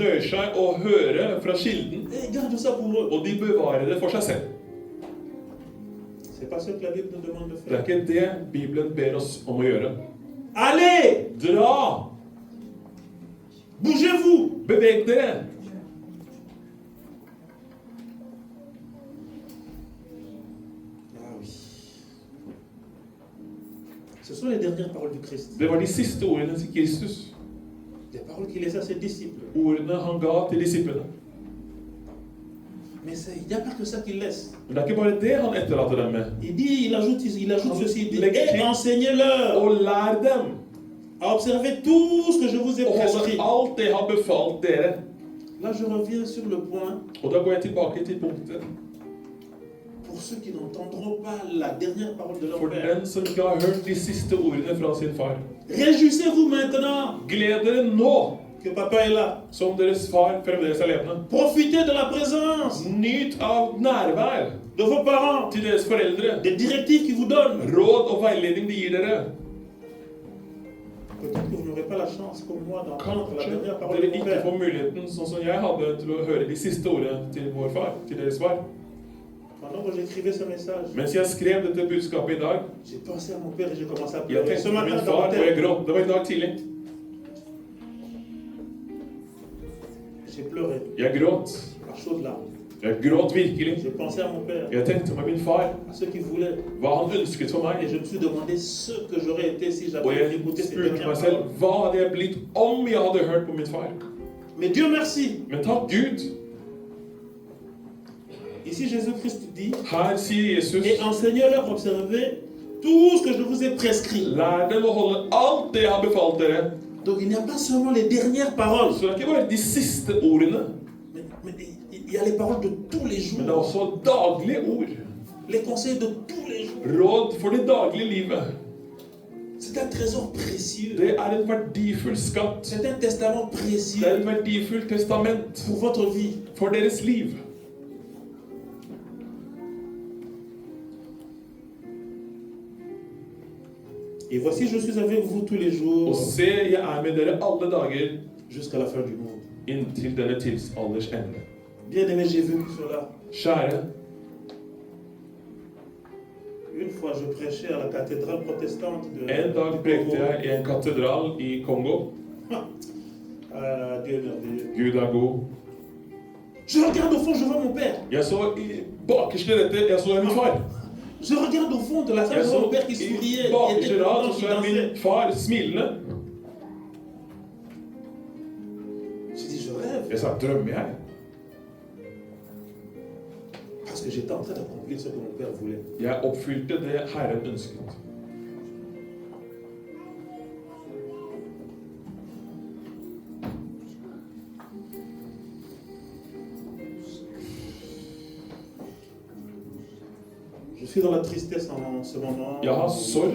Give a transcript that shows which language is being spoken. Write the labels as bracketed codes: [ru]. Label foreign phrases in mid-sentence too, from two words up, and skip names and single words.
[no] nøyer seg å høre fra kilden, [fr] Et ils gardent ça pour eux. [no] og de bevarer det for seg selv. [fr] C'est pas ce que la Bible nous demande de [no] Det er [fr] faire. [no] ikke det Bibelen ber oss om å gjøre. [fr] Allez, [no] Dra! [fr] bougez-vous. [no] Beveg dere! [fr] Ah oui. Ce sont les dernières paroles du Christ. [no] Det var de siste ordene til Kristus. [fr] Des paroles qu'il laisse à ses disciples. [no] Ordene han ga til disiplene. [fr] Mais il n'y a pas que ça qu'il laisse. [no] Men det er ikke bare det han etterlater dem med. [fr] Il dit, il ajoute ceci, il dit, Les- et enseignez-leur [no] Og lær dem [fr] à observer tout ce que je vous ai [no] å holde [fr] prescrit. [no] alt det jeg har befalt dere. [fr] Là, je reviens sur le point. [no] Og da går jeg tilbake til punktet. [fr] Pour ceux qui n'entendront pas la dernière parole de leur [no] For [fr] Père, [no] den som ikke har hørt de siste ordene fra sin far. [fr] réjouissez-vous maintenant [no] Gled dere nå, [fr] que papa est là. [no] som deres far fremdeles er levende. [fr] Profitez de la présence [no] Nyt av nærvær [fr] de vos parents, [no] til deres foreldre. [fr] des directives qu'ils vous donnent. [no] Råd og veiledning de gir dere. [fr] Peut-être que vous n'aurez pas la chance, comme moi, d'entendre la [no] Kanskje [fr] dernière parole de [no] dere [fr] mon [no] ikke [fr] Père. [no] får muligheten, sånn som jeg hadde, til å høre de siste ordene til vår far, til deres far. [fr] Pendant que j'écrivais ce message, [no] Mens jeg skrev dette budskapet i dag, [fr] j'ai pensé à mon Père et j'ai commencé à [no] jeg [fr] pleurer. [no] tenkte [fr] Ce [no] på [fr] matin, [no] min [fr] dans [no] far, [fr] ma [no] og jeg [fr] tête, [no] gråt. Det var i dag tidlig. [fr] j'ai pleuré [no] Jeg gråt. [fr] par chaudes larmes. [no] Jeg gråt virkelig. [fr] J'ai pensé à mon Père, [no] Jeg tenkte på min far, [fr] à ce qu'il voulait. [no] hva han ønsket for [fr] Et [no] meg. [fr] je me suis demandé ce que j'aurais été si [no] Og [fr] j'avais [no] jeg [fr] écouté ces [no] spurte [fr] dernières [no] meg selv, [fr] paroles. [no] hva hadde jeg blitt om jeg hadde hørt på min far? [fr] Mais Dieu merci. [no] Men takk Gud, [fr] Ici, Jésus-Christ dit, [no] her sier Jesus, [fr] et enseignez-leur, observez tout ce que je vous ai prescrit. [no] lær dem å holde alt det jeg har befalt dere. [fr] Donc il n'y a pas seulement les dernières paroles, [no] Så det er ikke bare de siste ordene, [fr] mais il y a les paroles de tous les [no] men det er [fr] jours, [no] også daglige ord. [fr] les conseils de tous les jours. [no] Råd for det daglige livet. [fr] C'est un trésor précieux. [no] Det er en verdifull skatt. [fr] C'est un testament [no] Det er [fr] précieux [no] et verdifullt testament [fr] pour votre vie. [no] for deres liv. [fr] Et voici, je suis avec vous tous les jours [no] Og se, jeg er med dere alle dager [fr] jusqu'à la fin du monde. [no] inntil denne tidsalders ende. [fr] Bien aimé, j'ai vécu cela. [no] Kjære, [fr] Une fois, je prêchais à la cathédrale protestante de [no] en dag prekte jeg i en katedral i Kongo. [fr] Ah, Dieu est merveilleux. [no] Gud er god. [fr] Je regarde au fond, je vois mon Père. [no] Jeg så i bakerste rette, jeg så min far. [fr] Je regarde au fond de la salle, [no] Jeg [fr] je vois [no] så [fr] mon Père qui [no] i [fr] souriait, qui [no] bakerste [fr] était [no] rad, [fr] content, [no] så [fr] qui [no] så jeg [fr] dansait. [no] min far smilende. [fr] J'ai dit, je rêve, [no] Jeg sa, drømmer jeg? [fr] parce que j'étais en train d'accomplir ce que mon Père voulait. [no] Jeg oppfylte det Herren ønsket. [fr] Je suis dans la tristesse en ce moment. [no] Ja, [fr] où sorry.